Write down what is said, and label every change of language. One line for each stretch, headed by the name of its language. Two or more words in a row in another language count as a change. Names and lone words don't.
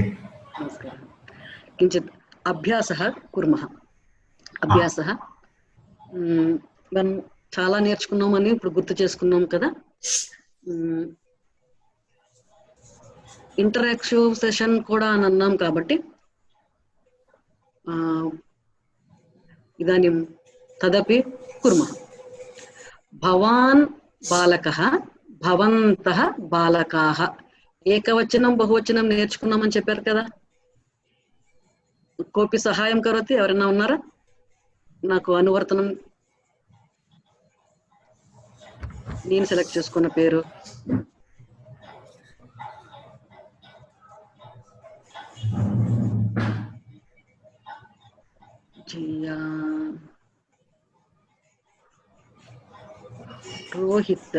Sanskrit: నమస్కారం. కించిత్ అభ్యాసः కుర్మः.
Telugu: అభ్యాసः మనం చాలా నేర్చుకున్నామని ఇప్పుడు గుర్తు చేసుకున్నాం కదా.
English: interactive session
Telugu: కూడా అని అన్నాం కాబట్టి
Sanskrit: इदानीं तदपि कुर्मः। भवान् बालकः, भवन्तः बालकाः।
Telugu: ఏకవచనం బహువచనం నేర్చుకున్నామని చెప్పారు కదా,
Sanskrit: కోపి సహాయం కరోతి?
Telugu: ఎవరైనా ఉన్నారా? నాకు అనువర్తనం నేను సెలెక్ట్ చేసుకున్న పేరు రోహిత్.